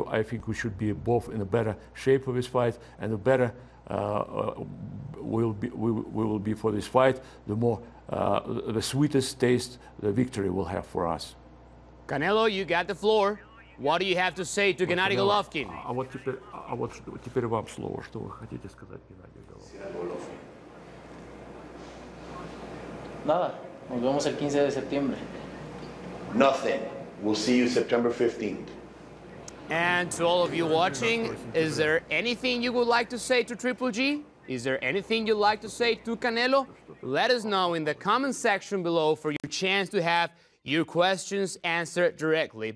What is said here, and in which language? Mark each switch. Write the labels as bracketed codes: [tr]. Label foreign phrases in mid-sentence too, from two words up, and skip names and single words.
[en] I think we should be both in a better shape for this fight, and the better we will be for this fight, the more the sweetest taste the victory will have for us. Canelo, you got the floor. What do you have to say to Gennady Golovkin? [ru] А вот теперь вам слово. Что вы хотите сказать, Геннадий Головкин? [es] Nada, nos vemos el 15 de septiembre. [en] Nothing. We'll see you September 15th. And to all of you watching, is there anything you would like to say to Triple G? Is there anything you'd like to say to Canelo? Let us know in the comment section below for your chance to have your questions answered directly.